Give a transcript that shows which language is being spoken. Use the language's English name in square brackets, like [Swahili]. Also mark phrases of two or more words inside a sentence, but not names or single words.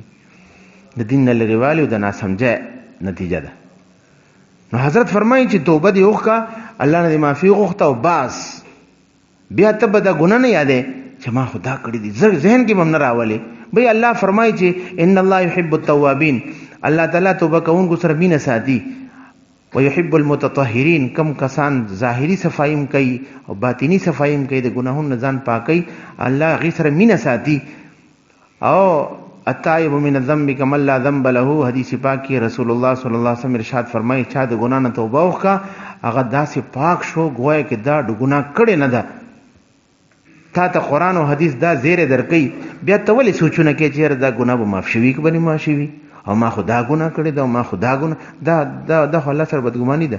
[Pashto] د دین نه لرې والي او د ناسمجۍ نتیجه ده. نو حضرت فرمایي چې توبه دې وکړه، الله نه دې معافي وغوښته او باس بیا ته به دا ګناه نه یادې چې ما خدا کړي دي، ذهن کې هم نه راولې. بھئی الله فرمایي چې [Arabic] ان الله يحب التوابین، [Pashto] الله تعالی توبه کوونکو سره مینه ساتي، [Arabic] ويحب المتطهرین، [Pashto] کم کسان ظاهری صفایم کوي او باطینی صفایم کوي، د ګناهونو ځان پاکي، الله غي سره مینه ساتي. او [Arabic] التائب من الذنب كمن لا ذنب له، [Pashto] حدیث پاک کې رسول الله [Arabic] صلی الله علیه وسلم [Pashto] ارشاد فرمایي چا د ګناه نه توبه وکړه هغه داسې پاک شو گویا کې دا د ګناه کړي نه ده. تا ته قرآن او حدیث دا زیره درکوي، بیا ته ولې سوچونه کوې چې دا ګناه به معاف شوي که به نه معاف شوي، او ما خدا ګناه کړې ده او ما خدا ګناه دا خو الله سره بدګماني ده.